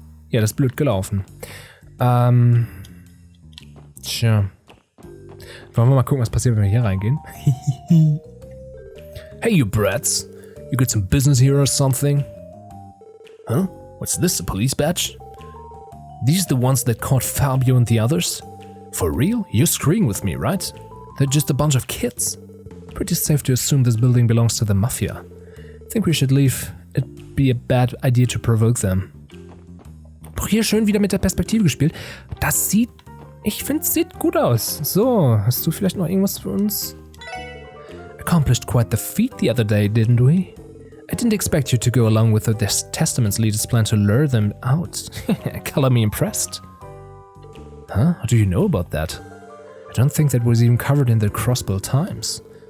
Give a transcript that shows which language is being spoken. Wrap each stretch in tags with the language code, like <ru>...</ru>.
<de>Ja, das ist blöd gelaufen. Tja. Wollen wir mal gucken, was passiert, wenn wir hier reingehen?</de> <en>Hey, you brats. You got some business here or something? Huh? What's this, a police badge? These the ones that caught Fabio and the others? For real? You're screwing with me, right? They're just a bunch of kids. Pretty safe to assume this building belongs to the Mafia. Think we should leave. It'd be a bad idea to provoke them.</en> <de>Auch hier schön wieder mit der Perspektive gespielt. Das sieht, ich finde, es sieht gut aus. So, hast du vielleicht noch irgendwas für uns?</de> <en>Accomplished quite the feat the other day, didn't we? I didn't expect you to go along with the Testament's leader's plan to lure them out. Color me impressed. Huh? How do you know about that? I don't think that was even covered in the Crossbill Times.</en>